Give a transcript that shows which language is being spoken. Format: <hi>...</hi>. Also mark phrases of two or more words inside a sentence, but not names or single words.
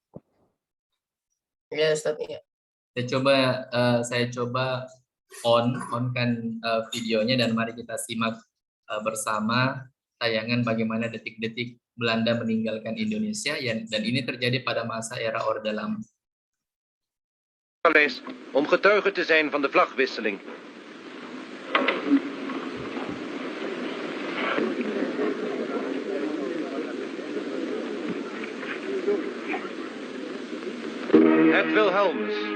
<id>Iya, Ustaz. Iya. Saya coba on kan videonya dan mari kita simak bersama tayangan bagaimana detik-detik Belanda meninggalkan Indonesia, dan ini terjadi pada masa era Orde Lama.</id> <nl>Paleis om getuige te zijn van de vlagwisseling. Het Wilhelmus.</nl>